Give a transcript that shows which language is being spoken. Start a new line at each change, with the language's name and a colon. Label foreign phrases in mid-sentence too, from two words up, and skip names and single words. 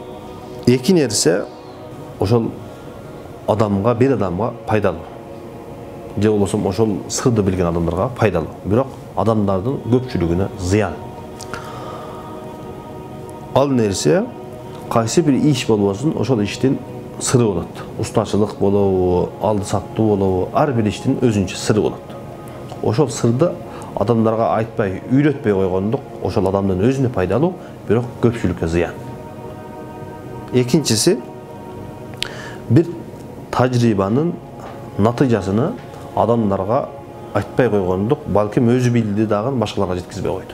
Kyrgyz: Эки нерсе ошол адамга, бир адамга пайдалуу. Же болбосо ошол сырды билген адамдарга пайдалуу. Бирок адамдардын көпчүлүгүнө зыян. Ал нерсе кайсы бир иш болбосун, ошол иштин sırı болады. Ustaçılık болобу, алды саттуу болобу, ар бир иштин өзүнчө сыры болот. Ошол сырды адамдарга айтпай, үйрөтпөй койгондук ошол адамдын өзүнө пайдалуу, бирок көпчүлүккө зыян. Экинчиси, бир тажрыйбанын натыйжасыны адамдарга айтпай койгондук, балким өзү билди дагы башкаларга жеткизбей койду.